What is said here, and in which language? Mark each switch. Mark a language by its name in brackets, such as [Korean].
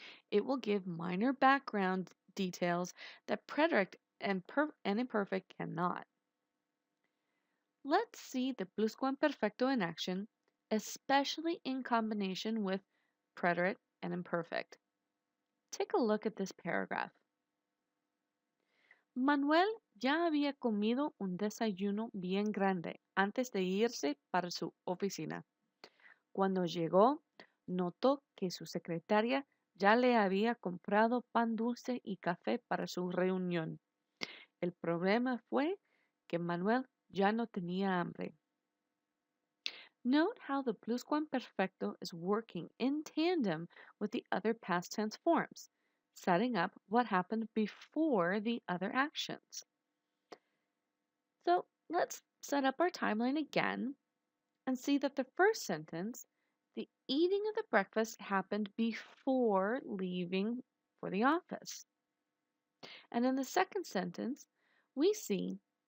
[English] It will give minor background details that preterite and imperfect cannot. Let's see the pluscuamperfecto in action, especially in combination with preterite and imperfect. Take a look at this paragraph. [Spanish] Manuel ya había comido un desayuno bien grande antes de irse para su oficina. Cuando llegó, notó que su secretaria ya le había comprado pan dulce y café para su reunión. El problema fue que Manuel ya no tenía hambre. [English] Note how the pluscuamperfecto is working in tandem with the other past tense forms, setting up what happened before the other actions. So let's set up our timeline again and see that the first sentence, the eating of the breakfast happened before leaving for the office. And in the second sentence, we see